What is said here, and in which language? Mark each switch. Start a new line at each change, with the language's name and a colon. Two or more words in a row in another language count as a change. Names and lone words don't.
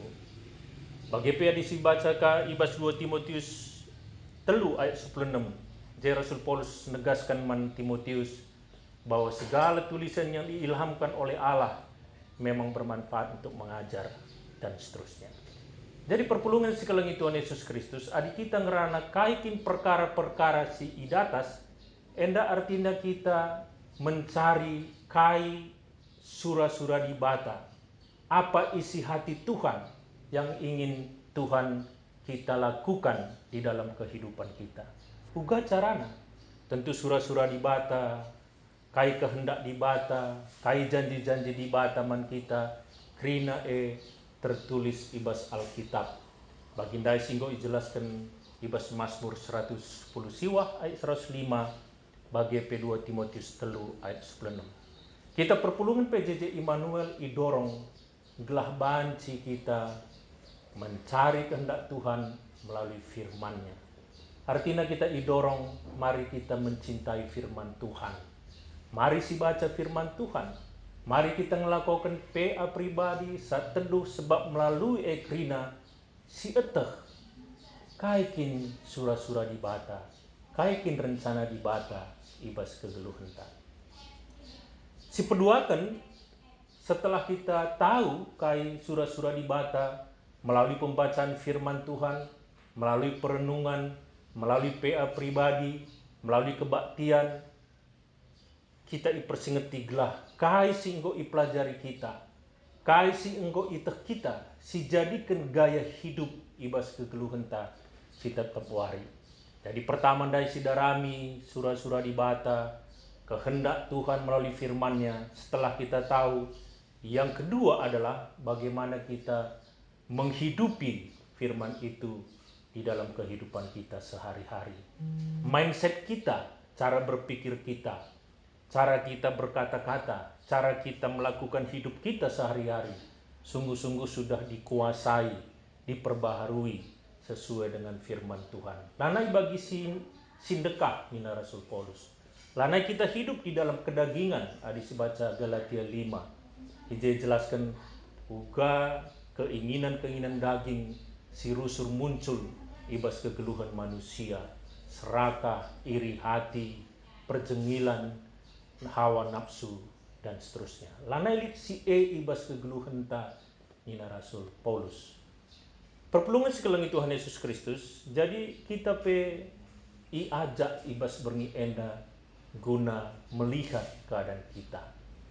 Batak Karo: Bagi pia dibaca ka ibas 2 Timotius 3 ayat 16.
Indonesian: Jadi Rasul Paulus menegaskan man Timotius bahwa segala tulisan yang diilhamkan oleh Allah memang bermanfaat untuk mengajar dan seterusnya.
Batak Karo: Jadi perpulungan sekelengi Tuhan Yesus Kristus, adik kita ngerana kaikin perkara-perkara si idatas,
Indonesian: enda artinya kita mencari
Batak Karo: kai sura-sura di bata.
Indonesian: Apa isi hati Tuhan yang ingin Tuhan kita lakukan di dalam kehidupan kita.
Batak Karo: Uga carana, tentu sura-sura di bata, kai kehendak di bata, kai janji-janji di bata man kita, krina tertulis ibas Alkitab. Baginda singgo ijelaskan ibas Mazmur 110 siwah ayat 105, bagi P2 Timotius 3 ayat 96. Kita perpulungan PJJ Immanuel idorong gelah banci kita
Indonesian: mencari kehendak Tuhan melalui firman-Nya. Artinya kita idorong, mari kita mencintai firman Tuhan. Mari si baca firman Tuhan. Mari kita melakukan PA pribadi saat teduh, sebab melalui
Batak Karo: ekrina si eteh kaikin sura-sura di bata, kaikin rencana di bata ibas kegeluhenta.
Indonesian: Si peduakan setelah kita tahu
Batak Karo: kai sura-sura di bata
Indonesian: melalui pembacaan firman Tuhan, melalui perenungan, melalui PA pribadi, melalui kebaktian,
Batak Karo: kita ipersingeti gelah kai si enggo ipelajari kita, kai si enggo iteh kita, si jadikan gaya hidup ibas kegeluhenta si tetap wari. Jadi pertama dari si darami sura-sura di bata,
Indonesian: kehendak Tuhan melalui firman-Nya. Setelah kita tahu, yang kedua adalah bagaimana kita menghidupi firman itu di dalam kehidupan kita sehari-hari. Mindset kita, cara berpikir kita, cara kita berkata-kata, cara kita melakukan hidup kita sehari-hari, sungguh-sungguh sudah dikuasai, diperbaharui sesuai dengan firman Tuhan.
Batak Karo: Lanai bagi sindekah Nina Rasul Paulus.
Indonesian: Lanai kita hidup di dalam kedagingan.
Batak Karo: Adisi baca Galatia 5. Ije jelaskan uga keinginan-keinginan daging si rusur muncul ibas kegeluhan manusia,
Indonesian: serakah, iri hati, perjengilan, hawa nafsu dan seterusnya.
Batak Karo: Lanai si ibas kegeluhan ta Nina Rasul Paulus. Perpulungan sekelengi Tuhan Yesus Kristus, jadi kita ajak ibas berngi enda
Indonesian: guna melihat keadaan kita.